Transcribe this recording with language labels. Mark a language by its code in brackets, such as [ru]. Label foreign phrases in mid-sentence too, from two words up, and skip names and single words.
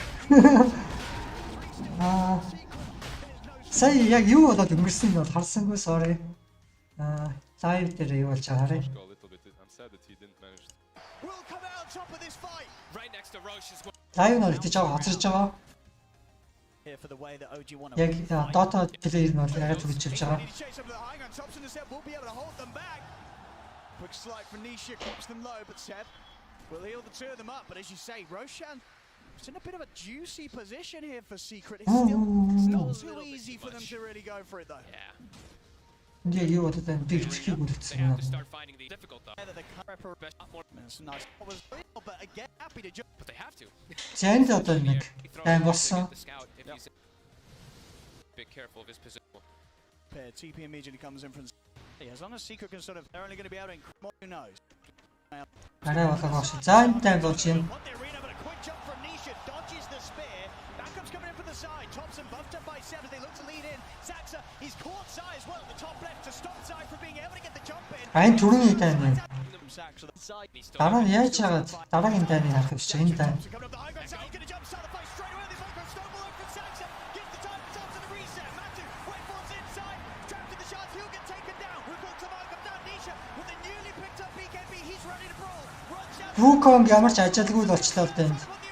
[mn] Сая яг юу болоод өнгөрсөн нь бол харсангүй sorry. Live дээр юу болж байгаа харъя. Live нь ч жоо хоцорж байгаа. Яг Dota плеер нь бол яг тэгж явж байгаа. [en] Quick slide for Nisha keeps them low, but Seb will heal the two of them up. But as you say, Roshan is in a bit of a juicy position here for Secret. It's not too easy for them to really go for it though. Yeah, you want to then dig to start finding the difficult though. But again, happy to jump. But they have to. [mn] Change одоо нэг тайм болсон. [en] Be careful of his position. TP immediately comes in from. As long as Secret can sort of, they're only going to be able to increase, who knows. [mn] Арай болоо шүү. За энэ тайм болж юм. [en] Quick jump from Nisha, dodges the spear. Backup's coming in from the side. Thompson buffed up by 7. They look to lead in. Saxa, he's caught Sai as well at the top left to stop Sai from being able to get the jump in. [mn] Айн түрүүний тайм байна. Дараа нь яаж чагаад дараагийн таймыг харах гэж энэ тайм. Wukong ямар ч ажиалгүй л болчлоо л дээ.